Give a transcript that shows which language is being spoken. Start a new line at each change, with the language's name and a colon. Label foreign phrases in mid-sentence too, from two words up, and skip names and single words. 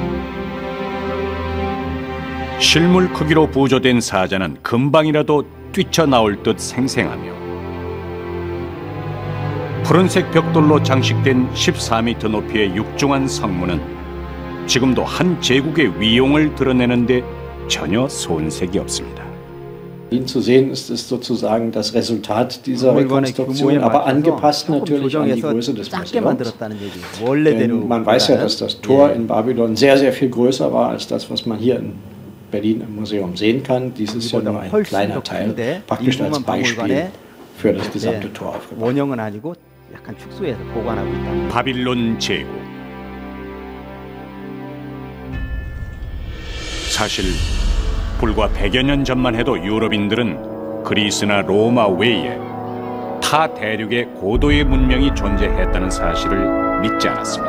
Korean: 실물 크기로 부조된 사자는 금방이라도 뛰쳐나올 듯 생생하며 푸른색 벽돌로 장식된 14m 높이의 육중한 성문은 지금도 한 제국의 위용을 드러내는데 전혀 손색이 없습니다.
German: Ihn zu sehen ist sozusagen das Resultat dieser Rekonstruktion, aber angepasst natürlich an die Größe des Museums. Denn man weiß ja, dass das Tor in Babylon sehr, sehr viel größer war als das, was man hier in Berlin im Museum sehen kann. Dies ist ja nur ein kleiner Teil, praktisch als Beispiel für das gesamte Tor aufgebaut.
Korean: 원형은 아니고 약간 축소해서 보관하고 있다. 바빌론 제국. 사실 불과 100여 년 전만 해도 유럽인들은 그리스나 로마 외에 타 대륙에 고도의 문명이 존재했다는 사실을 믿지 않았습니다.